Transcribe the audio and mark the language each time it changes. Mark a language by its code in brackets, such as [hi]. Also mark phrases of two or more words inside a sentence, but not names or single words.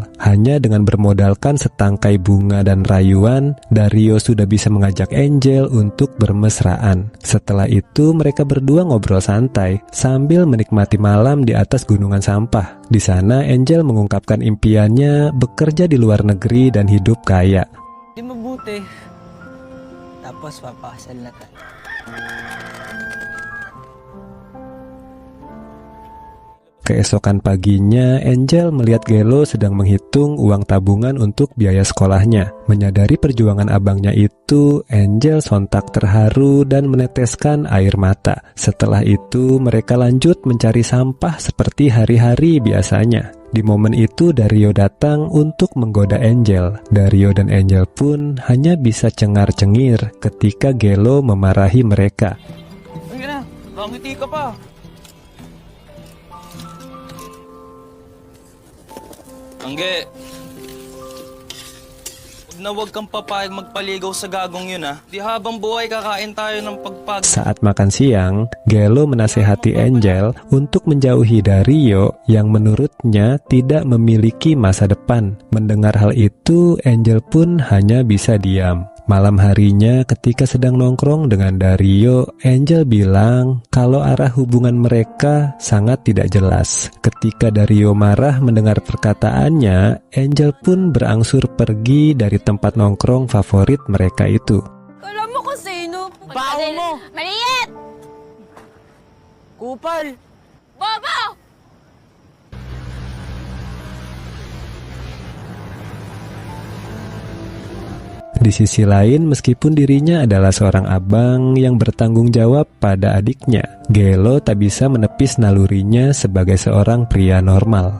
[id] Hanya dengan bermodalkan setangkai bunga dan rayuan, Dario sudah bisa mengajak Angel untuk bermesraan. Setelah itu mereka berdua ngobrol santai sambil menikmati malam di atas gunungan sampah. Di sana Angel mengungkapkan impiannya bekerja di luar negeri dan hidup kaya. [tl] Di mabuti. Tapos papakasal na tayo. [id] Keesokan paginya, Angel melihat Gelo sedang menghitung uang tabungan untuk biaya sekolahnya. Menyadari perjuangan abangnya itu, Angel sontak terharu dan meneteskan air mata. Setelah itu, mereka lanjut mencari sampah seperti hari-hari biasanya. Di momen itu, Dario datang untuk menggoda Angel. Dario dan Angel pun hanya bisa cengar-cengir ketika Gelo memarahi mereka. [tl] Sige na, bangiti ka pa. Angge, wag kang papayag magpaligaw sa gagong yun ha. Di habang buhay kakain tayo ng pagpag... [id] Saat makan siang, Gelo menasehati Angel untuk menjauhi Dario yang menurutnya tidak memiliki masa depan. Mendengar hal itu, Angel pun hanya bisa diam. Malam harinya ketika sedang nongkrong dengan Dario, Angel bilang kalau arah hubungan mereka sangat tidak jelas. Ketika Dario marah mendengar perkataannya, Angel pun berangsur pergi dari tempat nongkrong favorit mereka itu. [tl] Alam mo kung sino? Baho mo! Maliit! Kupal! Bobo! [id] Di sisi lain, meskipun dirinya adalah seorang abang yang bertanggung jawab pada adiknya, Gelo tak bisa menepis nalurinya sebagai seorang pria normal.